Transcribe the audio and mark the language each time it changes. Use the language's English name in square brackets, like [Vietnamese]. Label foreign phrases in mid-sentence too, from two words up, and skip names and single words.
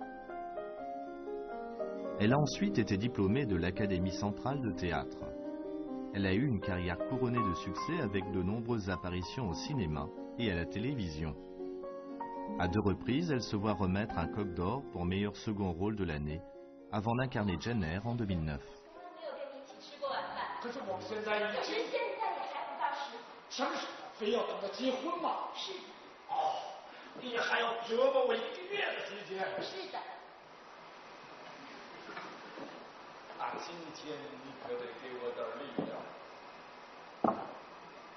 [French] Elle a ensuite été diplômée de l'Académie centrale de théâtre. Elle a eu une carrière couronnée de succès avec de nombreuses apparitions au cinéma et à la télévision. À 2 reprises, elle se voit remettre un Coq d'Or pour meilleur second rôle de l'année, avant d'incarner Jane Eyre en 2009. [Chinese] 可是我们现在已经，现在也还不到时。什么时候？非要等到结婚吗？是的。哦，你还要折磨我1个月的时间。是的。那今天你可得给我点力量。